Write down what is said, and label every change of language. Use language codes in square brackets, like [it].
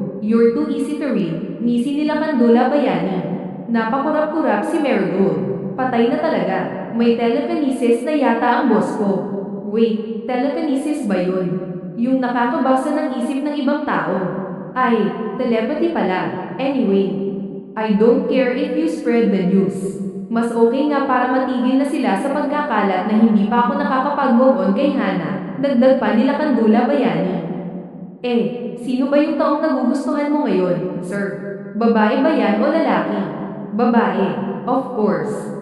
[en] You're too easy to read. [tl] Ngisi nila Kandula Bayani. Napakurap-kurap si Marigold. Patay na talaga. May telekinesis na yata ang boss ko. Wait, telekinesis ba yun? Yung nakakabasa ng isip ng ibang tao. Ay, telepathy pala. [en] Anyway, I don't care if you spread the news. [tl] Mas okay nga para matigil na sila sa pagkakalat na hindi pa ako nakakapag-move on kay Hana. Dagdag pa nila Kandula Bayani. Sino ba yung taong nagugustuhan mo ngayon, sir? Babae ba yan o lalaki? Babae, of course.